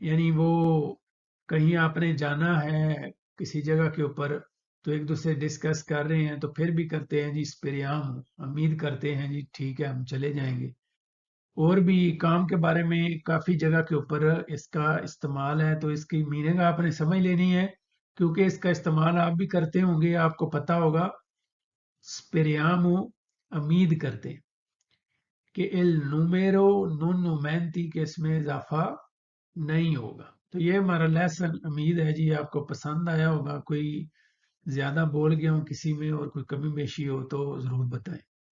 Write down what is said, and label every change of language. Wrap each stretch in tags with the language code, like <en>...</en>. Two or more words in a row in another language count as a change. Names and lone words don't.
<ur>یعنی وہ کہیں آپ نے جانا ہے کسی جگہ کے اوپر تو ایک دوسرے ڈسکس کر رہے ہیں تو پھر بھی کرتے ہیں جی اسپریام امید کرتے ہیں جی ٹھیک ہے ہم چلے جائیں گے. اور بھی کام کے بارے میں کافی جگہ کے اوپر اس کا استعمال ہے تو اس کی میننگ آپ نے سمجھ لینی ہے کیونکہ اس کا استعمال آپ بھی کرتے ہوں گے آپ کو پتا ہوگا. اسپریام امید کرتے کہ</ur> <it>el número non aumenti</it> <ur>کہ اس میں اضافہ نہیں ہوگا. تو یہ ہمارا لیسن امید ہے جی آپ کو پسند آیا ہوگا. کوئی زیادہ بول گیا ہوں کسی میں اور کوئی کمی بیشی ہو تو ضرور بتائیں.</ur>